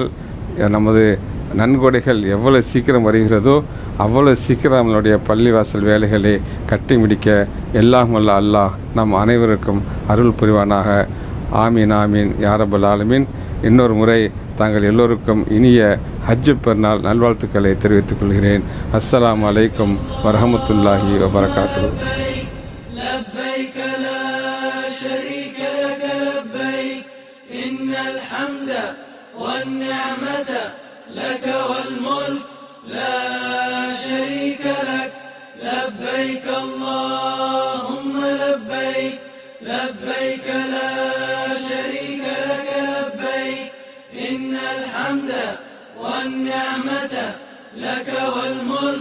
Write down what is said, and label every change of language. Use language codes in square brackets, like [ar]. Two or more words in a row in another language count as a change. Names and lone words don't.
[ta] நமது நன்கொடைகள் எவ்வளவு சீக்கிரம் வருகிறதோ அவ்வளவு சீக்கிரம் நம்மளுடைய பள்ளிவாசல் வேலைகளை கட்டி முடிக்க எல்லாம் வல்ல அல்லாஹ் நம் அனைவருக்கும் அருள் புரிவானாக. [ar] آمين آمين يا رب العالمين. [ta] இன்னொரு முறை தாங்கள் எல்லோருக்கும் இனிய ஹஜ் பெருநாள் நல்வாழ்த்துக்களை தெரிவித்துக் கொள்கிறேன். [ar] السلام عليكم ورحمة الله وبركاته. لك والملك لا شريك لك لبيك اللهم لبيك لبيك لا شريك لك لبيك إن الحمد والنعمة لك والملك